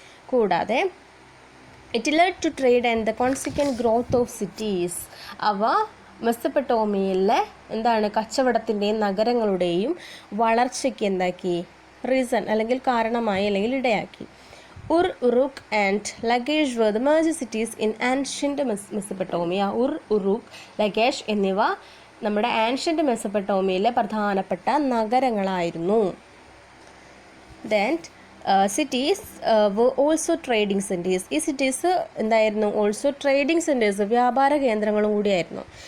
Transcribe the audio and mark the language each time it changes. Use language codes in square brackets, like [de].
[ml] കൂടാതെ [en] It led to trade and the consequent growth of cities. [ml] അവ മെസപ്പൊട്ടോമിയയിലെ എന്താണ് കച്ചവടത്തിൻ്റെയും നഗരങ്ങളുടെയും വളർച്ചയ്ക്ക് എന്താക്കി? റീസൺ അല്ലെങ്കിൽ കാരണമായി അല്ലെങ്കിൽ ഇടയാക്കി. [en] Uruk and Lagash were the major cities in ancient Mesopotamia. [ml] ഉറുക്ക്, Lagesh എന്നിവ നമ്മുടെ ആൻഷ്യൻ്റ് മെസപ്പൊട്ടോമിയയിലെ പ്രധാനപ്പെട്ട നഗരങ്ങളായിരുന്നു. [en] Then cities were also trading centres. [ml] ഈ സിറ്റീസ് എന്തായിരുന്നു? [en] also trading centres, [ml] വ്യാപാര കേന്ദ്രങ്ങളും കൂടിയായിരുന്നു.